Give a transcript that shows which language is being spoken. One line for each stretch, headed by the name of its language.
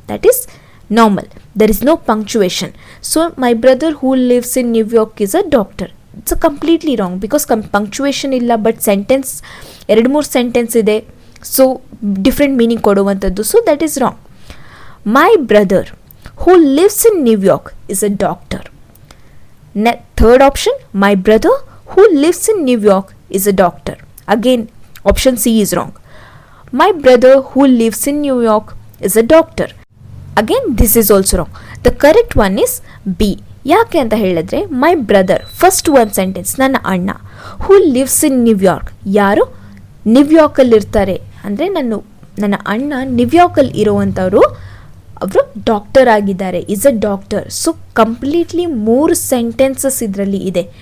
English: That is normal, there is no punctuation. So my brother who lives in New York is a doctor. It's completely wrong because punctuation ಇಲ್ಲ, but sentence 2-3 sentence ಇದೆ, so different meaning ಕೊಡುವಂಥದ್ದು. So that is wrong. My brother who lives in New York is a doctor. Third option, my brother who lives in New York is a doctor. Again, option C is wrong. My brother who lives in New York is a doctor. Again, this is also wrong. The correct one is B.
Kannada: ಯಾಕೆ ಅಂತ ಹೇಳಿದ್ರೆ my brother first ಒಂದು sentence, ನನ್ನ ಅಣ್ಣ,
English: who lives in New York,
Kannada: ಯಾರು ನ್ಯೂಯಾರ್ಕಲ್ಲಿ ಇರ್ತಾರೆ ಅಂದರೆ ನನ್ನ ಅಣ್ಣ ನ್ಯೂಯಾರ್ಕಲ್ಲಿ ಇರುವಂಥವ್ರು, ಅವರು ಡಾಕ್ಟರ್ ಆಗಿದ್ದಾರೆ,
English: Is a doctor.
Kannada: So completely 3 sentences ಇದರಲ್ಲಿ ಇದೆ.